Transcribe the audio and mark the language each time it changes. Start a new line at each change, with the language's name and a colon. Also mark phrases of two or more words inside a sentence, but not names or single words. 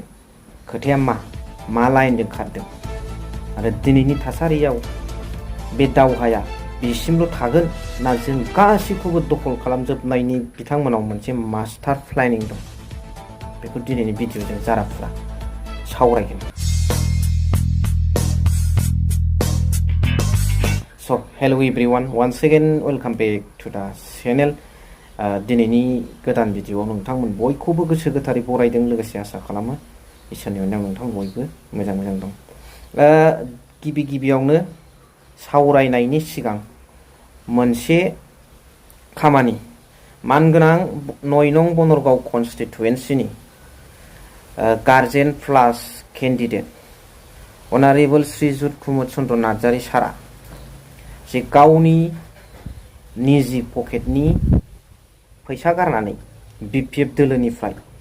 Bodo: खोथाया मा लाइनजों खारदों आरो दिनैनि थासारियाव बे दावहाया बेसिमल' थागोन ना जों गासैखौबो दखल खालामजोबनायनि बिथांमोनाव मोनसे मास्टार प्लेनिं दं? बेखौ दिनैनि भिडिअ'जों जाराफुरा सावरायगोन।
English: So hello everyone, once again welcome back to the channel.
Bodo: दिनैनि गोदान भिडिअ'आव नोंथांमोन बयखौबो गोसो गोथारै बरायदों, लोगोसे आसा खालामो इसोरनि अननायाव नोंथां बयबो मोजां दं। गिबियावनो सावरायनायनि सिगां मोनसे खामानि, मानगोनां 9 नं बनरगाव कनस्टिटुवेन्सिनि गार्जेन प्लास केन्डिडेट अनारेबल श्रीजुत कुमुद चन्द्र नार्जारी सारा जे गावनि निजि पकेटनि फैसा गारनानै बिपिएफ दोलोनिफ्राय